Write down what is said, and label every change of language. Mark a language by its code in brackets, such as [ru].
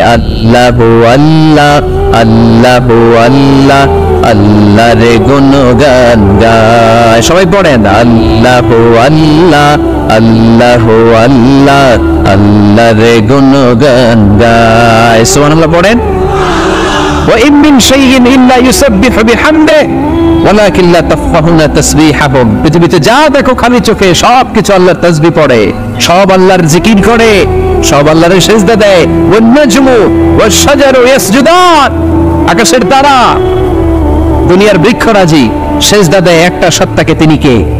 [bn] আল্লাহু আল্লাহ, আল্লাহু আল্লাহ, আল্লাহর গুণগান গায়। সবাই পড়েন আল্লাহু আল্লাহ, আল্লাহু আল্লাহ, আল্লাহর গুণগান গায়। সুবহানাল্লাহ পড়েন। [ar] وإن من شيء إلا يسبح بحمده ولكن لا تفقهون تسبيحهم। [bn] পৃথিবীতে যা দেখো খালি চোখে সব কিছু আল্লাহর তাসবিহ পড়ে, সব আল্লাহর জিকির করে, সব আল্লাহর সিজদা দেয়। [ar] ওয়ান-নাজমু ওয়াশ-শাজারু ইয়াসজুদান, [bn] আকাশের তারা, দুনিয়ার বৃক্ষরাজি সিজদা দেয় একটা সত্তাকে। তিনি কে?